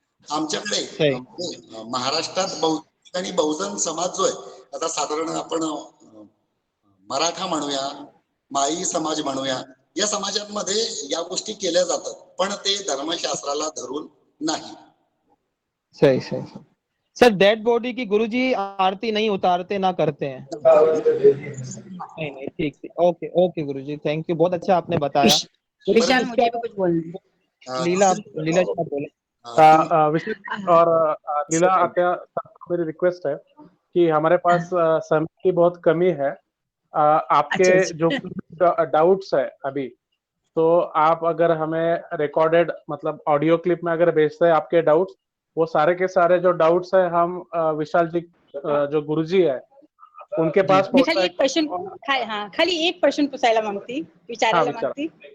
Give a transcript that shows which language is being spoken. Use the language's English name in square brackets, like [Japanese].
[Marathi] आमच्याकडे महाराष्ट्रात बौद्ध आणि बहुजन समाज जो आहे, आता साधारण आपण मराठा म्हणूया, माई समाज म्हणूया, या समाजांमध्ये या गोष्टी केल्या जातात पण ते धर्मशास्त्राला धरून नाही. [Hindi] सही सही सर. डेड बॉडी की गुरुजी आरती नहीं उतारते ना करते हैं? नहीं नहीं ठीक ठीक. Okay okay Guruji, thank you. बहुत अच्छा आपने बताया. विशाल मुझे भी कुछ बोलना है. लीला लीला जी आप बोले. विशाल और लीला आत्या, मेरी रिक्वेस्ट है कि हमारे पास समय की बहुत कमी है. आपके जो डाउट्स है अभी, तो आप अगर हमें रिकॉर्डेड मतलब ऑडियो क्लिप में अगर भेजते हैं आपके डाउट्स, वो सारे के सारे जो डाउट्स है हम विशाल जी जो गुरुजी है उनके पास [Marathi] खाली एक प्रश्न खाली एक प्रश्न पुसायला मागती, विचारायला मागती.